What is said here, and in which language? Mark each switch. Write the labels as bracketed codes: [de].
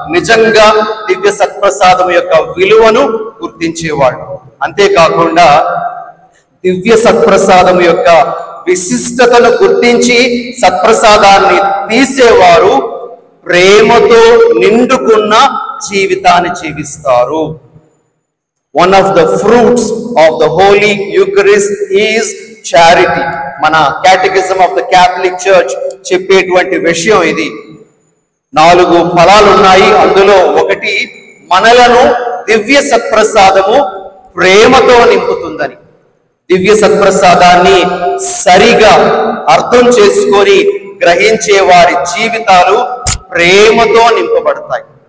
[te] నిజంగా దివ్య సత్ప్రసాదం యొక్క విలువను గుర్తించేవాడు. అంతేకాకుండా దివ్య సత్ప్రసాదం యొక్క విశిష్టతను గుర్తించి సత్ప్రసాదాన్ని తీసేవారు ప్రేమతో నిండుకున్న జీవితాన్ని జీవిస్తారు. [en] One of the fruits of the Holy Eucharist is charity. [te] మన క్యాటెకిజం ఆఫ్ ద క్యాథలిక్ చర్చ్ చెప్పేటువంటి విషయం ఇది. 4 ఫలాలు ఉన్నాయి. అందులో ఒకటి మనలను దివ్య సత్ప్రసాదము ప్రేమతో నింపుతుందని. దివ్య సత్ప్రసాదాన్ని సరిగా అర్థం చేసుకొని గ్రహించే వారి జీవితాలు ప్రేమతో నింపబడతాయి.